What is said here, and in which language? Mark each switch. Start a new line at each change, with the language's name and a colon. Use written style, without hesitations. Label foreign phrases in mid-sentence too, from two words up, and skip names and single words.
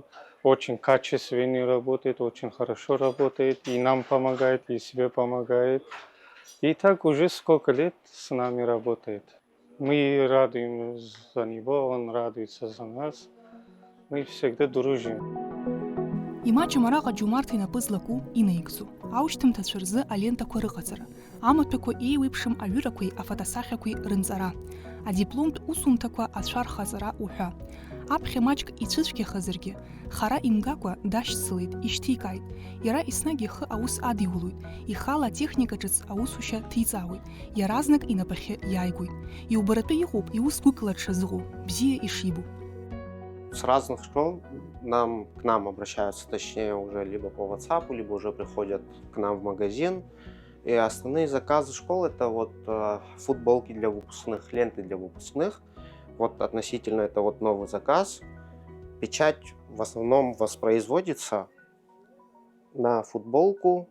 Russian: Очень качественно работает, очень хорошо работает. И нам помогает, и себе помогает. И так уже сколько лет с нами работает. Мы радуемся за него, он радуется за нас. Мы всегда дружим.
Abkhazian: Имаджи мараға Джумарт инапызлаку инаигзу. Аушьҭымҭа рзы алентақәа рыҟаҵара, амаҭәақәа еиуеиԥшым аҩырақәеи афотосахьақәеи рынҵара, адипломтә усумҭақәа ацәархаҵара уҳәа. Аԥхьа маҷк ицәыцәгьахазаргьы, хара имгакәа дашьцылеит, ишьҭикааит. Иара еснагь ихы аус адиулоит, ихала атехника ҿыц аусушьа ҭиҵаауеит, иаразнак инапахьы иааигоит. Иубаратәы иҟоуп иус гәыкала дшазыҟоу, бзиа ишибо.
Russian: С разных школ к нам обращаются, точнее, уже либо по WhatsApp, либо уже приходят к нам в магазин. И основные заказы школ — это футболки для выпускных, ленты для выпускных. Относительно это новый заказ. Печать в основном воспроизводится на футболку.